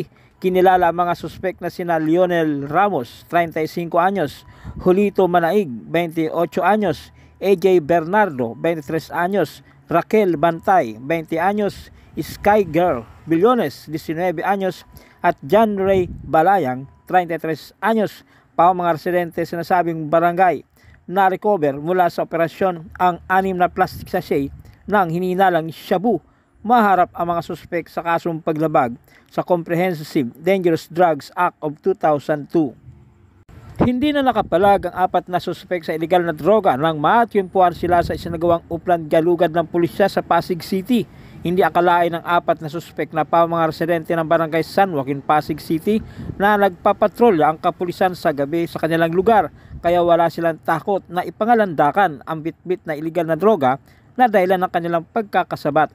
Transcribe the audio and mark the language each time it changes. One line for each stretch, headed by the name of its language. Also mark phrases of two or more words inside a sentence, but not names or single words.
Filipino: Kinilala ang mga suspek na sina Lionel Ramos, 35 anyos, Julito Manaig, 28 anyos, AJ Bernardo, 23 anyos, Raquel Bantay, 20 anyos, Sky Girl Billones, 19 anyos, at John Ray Balayang, 33 anyos, pa mga residente sa nasabing barangay. Na-recover mula sa operasyon ang 6 na plastic sachet ng hininalang shabu. Maharap ang mga suspek sa kasong paglabag sa Comprehensive Dangerous Drugs Act of 2002. Hindi na nakapalag ang 4 na suspek sa illegal na droga nang matyumpuan sila sa isinagawang Uplan Galugad ng pulisya sa Pasig City. Hindi akalain ng 4 na suspek na pa mga residente ng Barangay San Joaquin, Pasig City na nagpapatrolya ang kapulisan sa gabi sa kanilang lugar, kaya wala silang takot na ipangalandakan ang bitbit na iligal na droga na dahilan ng kanilang pagkakasabat.